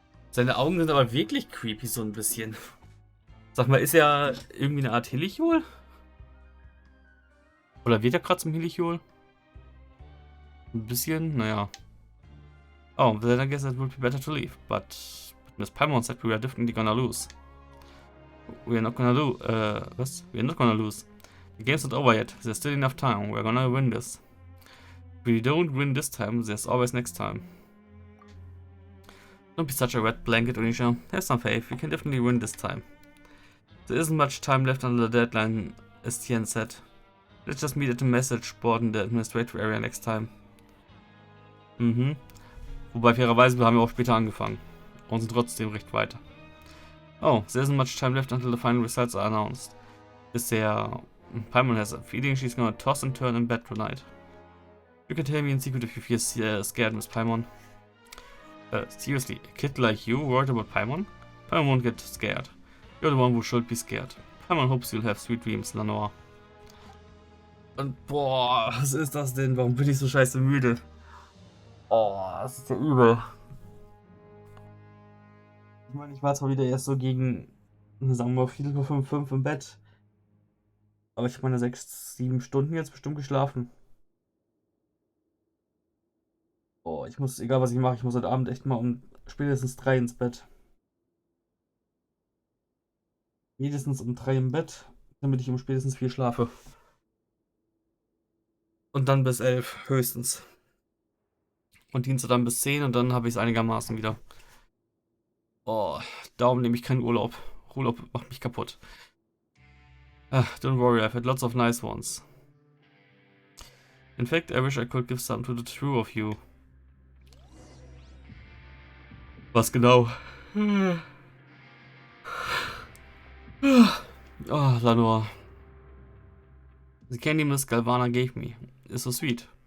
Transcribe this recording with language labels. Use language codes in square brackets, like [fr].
[de] Seine Augen sind aber wirklich creepy, so ein bisschen. Sag mal, ist er irgendwie eine Art Helichol? Oder wird er gerade zum Helichol? Ein bisschen, naja. [en] Oh, then I guess it would be better to leave. But Miss Paimon said we are definitely gonna lose. We are not gonna lose. We are not gonna lose. The game's not over yet. There's still enough time. We're gonna win this. If we don't win this time, there's always next time. Don't be such a wet blanket, Onisha. Have some faith. We can definitely win this time. There isn't much time left until the deadline, as Tien said. Let's just meet at the message board in the administrative area next time. [de] Wobei, fairerweise, wir haben ja auch später angefangen. Und sind trotzdem recht weit. [en] Oh, there isn't much time left until the final results are announced. Is there... Paimon has a feeling she's gonna toss and turn in bed tonight. You can tell me in secret if you feel scared, Miss Paimon. Seriously, a kid like you worried about Paimon? Paimon won't get scared. You're the one who should be scared. Paimon hopes you'll have sweet dreams, Lenore. [de] Und boah, was ist das denn? Warum bin ich so scheiße müde? Oh, das ist ja übel. Ich meine, ich war zwar wieder erst so gegen, sagen wir mal, 4:55 im Bett. Aber ich habe meine 6, 7 Stunden jetzt bestimmt geschlafen. Oh, ich muss, egal was ich mache, ich muss heute Abend echt mal um spätestens 3 ins Bett. Mindestens um 3 im Bett, damit ich um spätestens 4 schlafe. Und dann bis 11 höchstens. Und Dienstag dann bis 10 und dann habe ich es einigermaßen wieder. Oh, darum nehme ich keinen Urlaub. Urlaub macht mich kaputt. [en] Don't worry, I've had lots of nice ones. In fact, I wish I could give some to the two of you. [de] Was genau? [en] Oh, Lanor. The candy Miss Galvana gave me is so sweet.